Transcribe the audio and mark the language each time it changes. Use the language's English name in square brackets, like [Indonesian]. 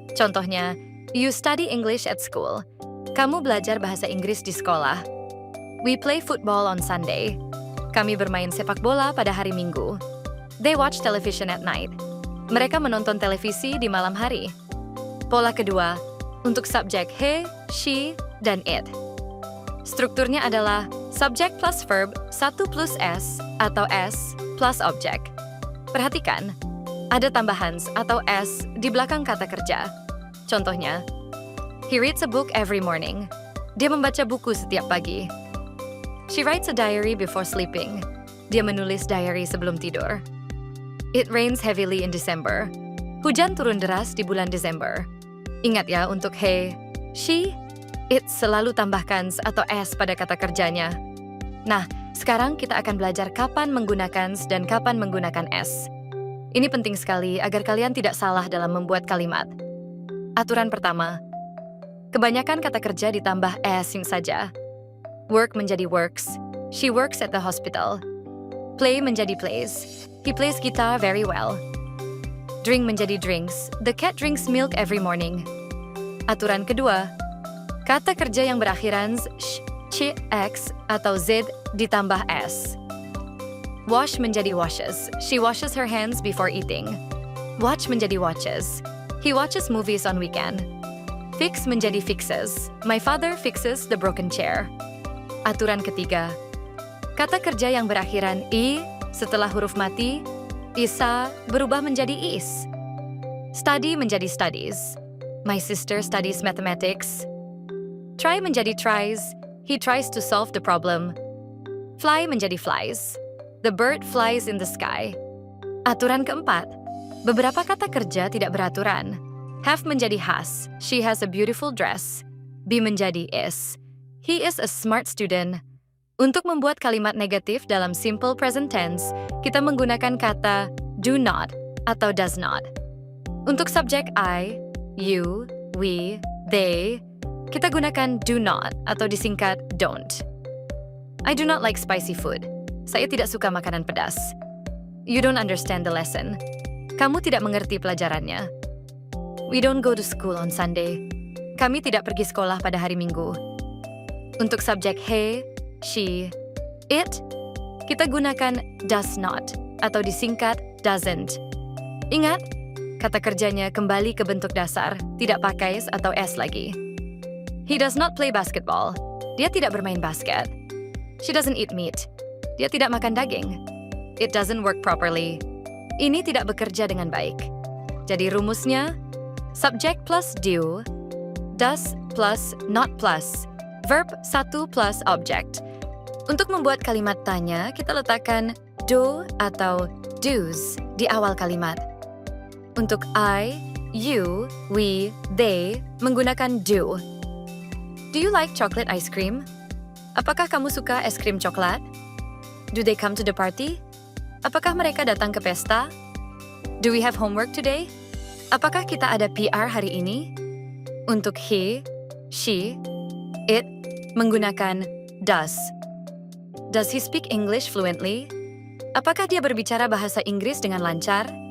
[English] Contohnya, you study English at school. [Indonesian] Kamu belajar bahasa Inggris di sekolah. [English] We play football on Sunday. [Indonesian] Kami bermain sepak bola pada hari Minggu. [English] They watch television at night. [Indonesian] Mereka menonton televisi di malam hari. Pola kedua, untuk subjek he, she, dan it. Strukturnya adalah subject plus verb 1 plus s atau s plus object. Perhatikan, ada tambahan atau s di belakang kata kerja. Contohnya, [English] he reads a book every morning. [Indonesian] Dia membaca buku setiap pagi. [English] She writes a diary before sleeping. [Indonesian] Dia menulis diary sebelum tidur. [English] It rains heavily in December. [Indonesian] Hujan turun deras di bulan Desember. Ingat ya, untuk he, she, it selalu tambahkan atau s pada kata kerjanya. Nah, sekarang kita akan belajar kapan menggunakan dan kapan menggunakan s. Ini penting sekali agar kalian tidak salah dalam membuat kalimat. Aturan pertama, kebanyakan kata kerja ditambah s saja. Work menjadi works. [English] She works at the hospital. [Indonesian] Play menjadi plays. [English] He plays guitar very well. [Indonesian] Drink menjadi drinks. [English] The cat drinks milk every morning. [Indonesian] Aturan kedua, kata kerja yang berakhiran sh, ch, x, atau z ditambah s. Wash menjadi washes. [English] She washes her hands before eating. [Indonesian] Watch menjadi watches. [English] He watches movies on weekend. [Indonesian] Fix menjadi fixes. [English] My father fixes the broken chair. [Indonesian] Aturan ketiga, kata kerja yang berakhiran i setelah huruf mati, isa berubah menjadi is. Study menjadi studies. [English] My sister studies mathematics. [Indonesian] Try menjadi tries. [English] He tries to solve the problem. [Indonesian] Fly menjadi flies. [English] The bird flies in the sky. [Indonesian] Aturan keempat, beberapa kata kerja tidak beraturan. Have menjadi has. [English] She has a beautiful dress. [Indonesian] Be menjadi is. [English] He is a smart student. [Indonesian] Untuk membuat kalimat negatif dalam simple present tense, kita menggunakan kata do not atau does not. Untuk subjek I, you, we, they, kita gunakan do not atau disingkat don't. [English] I do not like spicy food. [Indonesian] Saya tidak suka makanan pedas. [English] You don't understand the lesson. [Indonesian] Kamu tidak mengerti pelajarannya. [English] We don't go to school on Sunday. [Indonesian] Kami tidak pergi sekolah pada hari Minggu. Untuk subjek he, she, it, kita gunakan does not atau disingkat doesn't. Ingat, kata kerjanya kembali ke bentuk dasar, tidak pakai s atau s lagi. [English] He does not play basketball. [Indonesian] Dia tidak bermain basket. [English] She doesn't eat meat. [Indonesian] Dia tidak makan daging. [English] It doesn't work properly. [Indonesian] Ini tidak bekerja dengan baik. Jadi rumusnya, subject plus do, does plus not plus, verb 1 plus object. Untuk membuat kalimat tanya, kita letakkan do atau do's di awal kalimat. Untuk I, you, we, they menggunakan do. [English] Do you like chocolate ice cream? [Indonesian] Apakah kamu suka es krim coklat? [English] Do they come to the party? [Indonesian] Apakah mereka datang ke pesta? [English] Do we have homework today? [Indonesian] Apakah kita ada PR hari ini? Untuk he, she, it menggunakan does. [English] Does he speak English fluently? [Indonesian] Apakah dia berbicara bahasa Inggris dengan lancar?